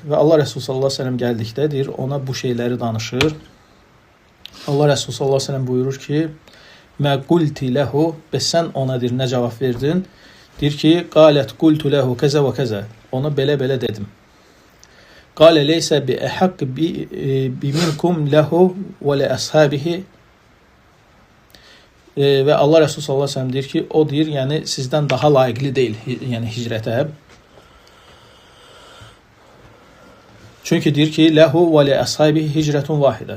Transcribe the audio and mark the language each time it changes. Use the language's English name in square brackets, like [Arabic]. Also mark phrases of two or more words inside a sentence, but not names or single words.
[Azerbaijani] Və Allah Resulü [Arabic] صلى الله عليه وسلم [Azerbaijani] gəldikdə deyir, ona bu şeyləri danışır. Allah Resulü [Arabic] صلى الله عليه وسلم [Azerbaijani] buyurur ki, [Arabic] ما قلت له, [Azerbaijani] bəs sən ona deyir, nə cavab verdin? Deyir ki, [Arabic] قالت قلت له كذا وكذا. [Azerbaijani] Ona belə dedim. [Arabic] قال ليس بأحق بي منكم وله ولأصحابه. [Azerbaijani] Və Allah Resulü [Arabic] صلى الله عليه وسلم [Azerbaijani] deyir ki, o deyir, yəni sizdən daha layiqli deyil, yəni hicrətə. Çünki deyir ki, [Arabic] له ولأصحابه هجرة واحدة.